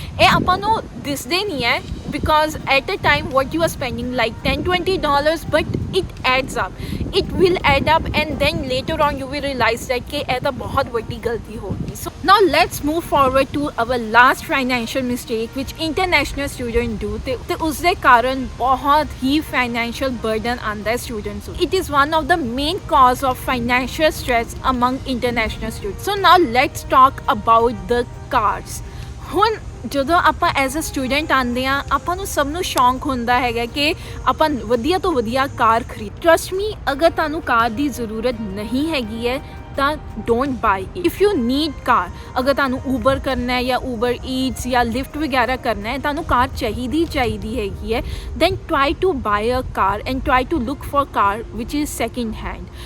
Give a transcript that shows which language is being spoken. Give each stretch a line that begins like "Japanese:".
Punjabi: ਇਹ ਆਪਾਂ ਨੂੰ ਦਿਸਦੇ ਨਹੀਂ ਹੈ
English: because at a time what you are spending like $10-20, but it adds up. It will add up and then later on you will realize that कि
Punjabi: ਇਹ ਤਾਂ ਬਹੁਤ ਵੱਡੀ ਗਲਤੀ ਹੋ ਗਈ.
English: So now let's move forward to our last financial mistake which international students do.
Punjabi: ਤੇ ਉਸ ਦੇ ਕਾਰਨ ਬਹੁਤ ਹੀ financial burden ਆਉਂਦਾ ਹੈ students ਨੂੰ.
English: It is one of the main cause of financial stress among international students. So now let's talk about the cars.
Punjabi: ਹੁਣ ਜਦੋਂ ਆਪਾਂ
English: as a student
Punjabi: ਆਉਂਦੇ ਹਾਂ, ਆਪਾਂ ਨੂੰ ਸਭ ਨੂੰ ਸ਼ੌਂਕ ਹੁੰਦਾ ਹੈਗਾ ਕਿ ਆਪਾਂ ਵਧੀਆ ਤੋਂ ਵਧੀਆ ਕਾਰ ਖਰੀਦ।
English: trust me,
Punjabi: ਅਗਰ ਤੁਹਾਨੂੰ ਕਾਰ ਦੀ ਜ਼ਰੂਰਤ ਨਹੀਂ ਹੈਗੀ ਹੈ ਤਾਂ
English: Don't buy it. If you need car,
Punjabi: ਅਗਰ ਤੁਹਾਨੂੰ ਊਬਰ ਕਰਨਾ ਹੈ ਜਾਂ ਊਬਰ ਈਟਸ ਜਾਂ ਲਿਫਟ ਵਗੈਰਾ ਕਰਨਾ ਹੈ, ਤੁਹਾਨੂੰ ਕਾਰ ਚਾਹੀਦੀ ਹੈਗੀ ਹੈ,
English: Then try to buy a car and try to look for car which is second hand.